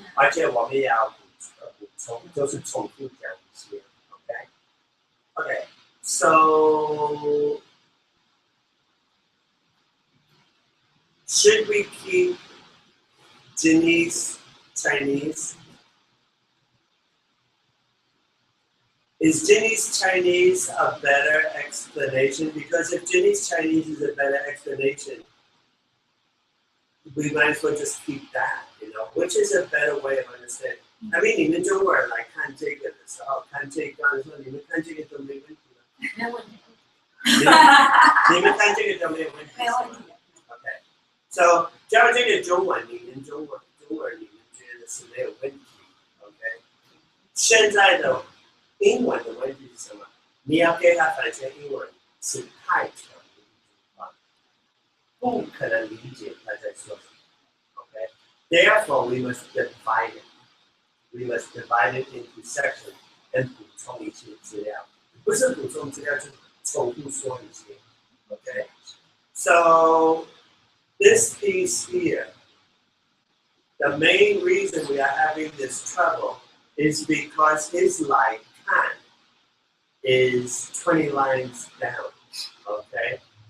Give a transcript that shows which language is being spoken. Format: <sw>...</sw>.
<zh>而且我们也要补充，就是重复讲一些。</zh> <en>Okay. Okay. So should we keep Jinny's Chinese? Is Jinny's Chinese a better explanation? Because if Jinny's Chinese is a better explanation, we might as well just keep that, you know, which is a better way of understanding. I mean,</en> <zh>你们中国人来看这个的时候，看这个的时候，你们看这个都没问题了。没有问题。你们看这个都没有问题。没有问题。</zh> <en>Okay.</en> <zh>So 教这个中文，你们中文你们觉得是没有问题 ，OK？现在的英文的问题是什么？你要给他翻成英文是太长的一句话，不可能理解他在说什么 ，OK？</zh> <en>Therefore, we must divide it. We must divide it into sections and</en> <zh>补充一些资料，不是补充资料，就是重复说一些 ，OK？</zh> <en>So this piece here, the main reason we are having this trouble is because his line kan is 20 lines down, okay?</en>